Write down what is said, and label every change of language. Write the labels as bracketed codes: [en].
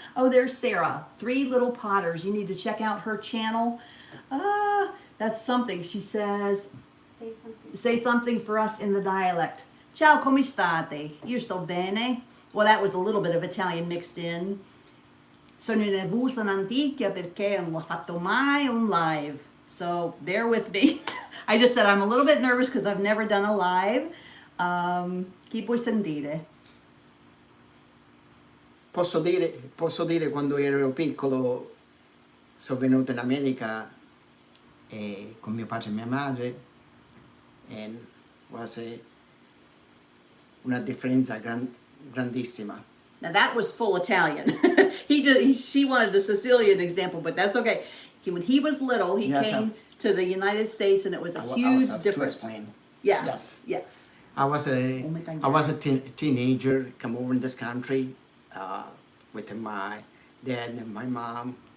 [en] There's Sarah, 3 Little Potters. You need to check out her channel. That's something. She says, say something for us in the dialect. [it] Ciao, come state? Io sto bene. [en] Well, that was a little bit of Italian mixed in. [it] Sono nervosa un'anticchia perché non ho fatto mai un live. [en] So bear with me. I just said I'm a little bit nervous because I've never done a live. [it] Chi puoi sentire? Posso dire quando ero piccolo sono venuto in America con mio padre e mia madre, [en] and was [it] una differenza grandissima. [en] Now that was full Italian. She wanted a Sicilian example, but that's okay. When he was little, he came to the United States, and it was a huge difference. To explain. Yeah. Yes. I was a teenager, come over in this country with my dad and my mom.